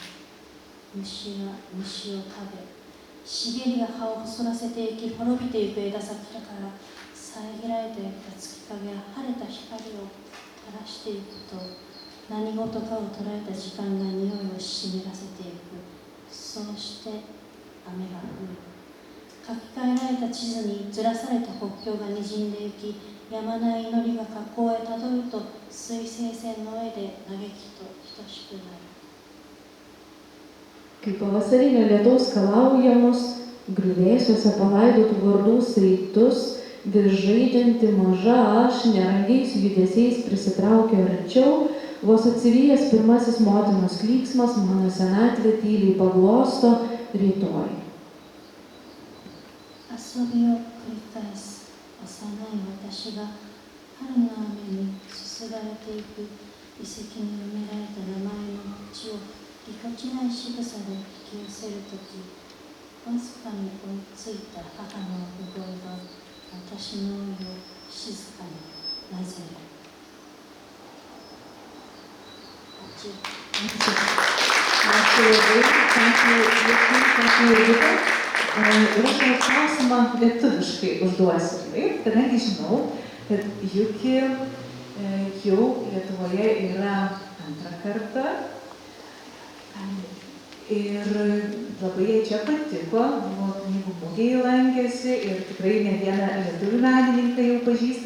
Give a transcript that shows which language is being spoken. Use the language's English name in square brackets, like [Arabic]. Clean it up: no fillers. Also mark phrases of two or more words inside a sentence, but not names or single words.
[Japanese] 虫が虫を食べ、茂りが葉を細らせていき、滅びていく枝先から遮られていた月影が晴れた光を垂らしていくと、何事かを捉えた時間が匂いを湿らせていく。そうして雨が降る。書き換えられた地図にずらされた国境がにじんでいき、やまない祈りが河口へたどると、水平線の上で嘆きと等しくなる。 [Lithuanian] Kai pavasarinio lietaus skalaujamus, griuvėsiuose palaidotų vardų saitus, vis žaidžianti maža aš nerangiais judesiais prisitraukia arčiau, vos atsivijęs pirmasis motinos klyksmas, mano senatvė tyliai paglosto rytoj. [Japanese] 遊びを繰り返す幼い私が春の雨にすすがれていく遺跡に埋められた名前の血をぎこちない仕草で引き寄せるとき、わずかに追いついた母の産声が私の老いを静かになぜる。 Ačiū labai, ir aš tą klausimą lietuviškai užduosiu, taip, kadangi žinau, kad Juki jau Lietuvoje yra antrą kartą ir labai jai čia patiko, buvo knygų mugėje lankėsi ir tikrai ne vieną lietuvių menininką jau pažįsta.